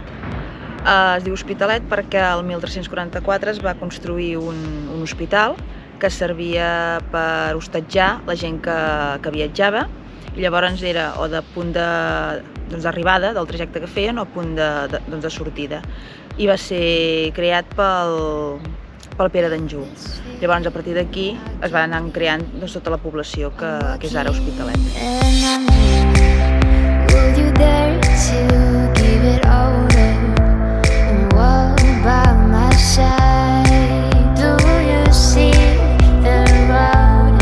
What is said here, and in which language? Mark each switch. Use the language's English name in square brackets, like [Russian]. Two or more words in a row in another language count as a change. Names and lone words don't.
[Catalan] Es diu Hospitalet perquè el 1344 es va construir un hospital que servia per hostatjar la gent que viatjava, i llavors era o de punt d'arribada del trajecte que feien o punt de sortida. I va ser creat pel Pere d'Anjou. Llavors, a partir d'aquí es va anar creant tota la població que és ara Hospitalet. [English] Will you dare to give it over and walk by my side? Do you see the road?